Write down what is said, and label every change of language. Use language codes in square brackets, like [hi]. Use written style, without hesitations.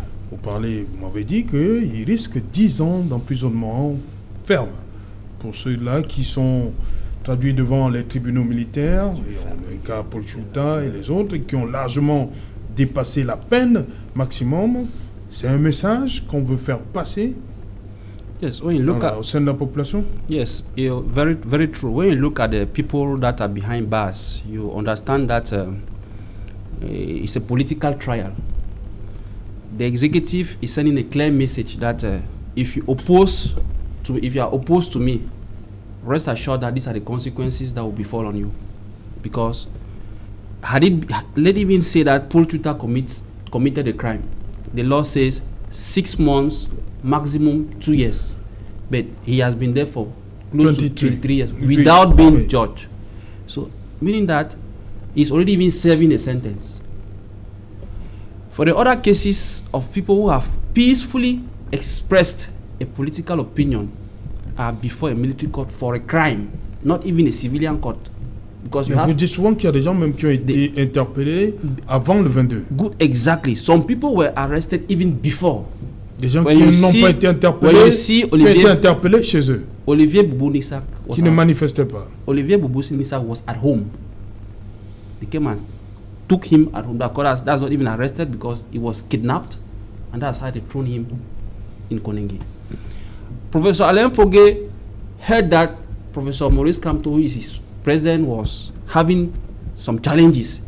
[fr] Vous m'avez dit qu'il risque 10 ans d'emprisonnement ferme pour ceux-là qui sont traduits devant les tribunaux militaires, et le cas Paul Chouta et les autres, qui ont largement dépassé la peine maximum. C'est un message qu'on veut faire passer au sein de la population? [en] Yes, very, very true. When you look at the people that are behind bars, you understand that it's a political trial. The executive is sending a clear message that if you are opposed to me, rest assured that these are the consequences that will befall on you. Because let even say that Paul Chouta committed a crime. The law says 6 months, maximum 2 years. But he has been there for close to 3 years without being judged. So, meaning that he's already been serving a sentence. For the other cases of people who have peacefully expressed a political opinion are before a military court for a crime, not even a civilian court. Because [fr] vous dites souvent qu'il y a des gens même qui ont été interpellés avant le 22. [en] Good, exactly. Some people were arrested even before. [fr] Des gens qui n'ont pas été interpellés, qui ont été interpellés chez eux. Olivier Boubou-Nissak qui ne manifestait pas. [en] Olivier Boubou-Nissak was at home. They came and took him at home. That's not even arrested because he was kidnapped, and that's how they thrown him in Konenge. Professor Alain Fogué heard that Professor Maurice Kamto, who is his president, was having some challenges.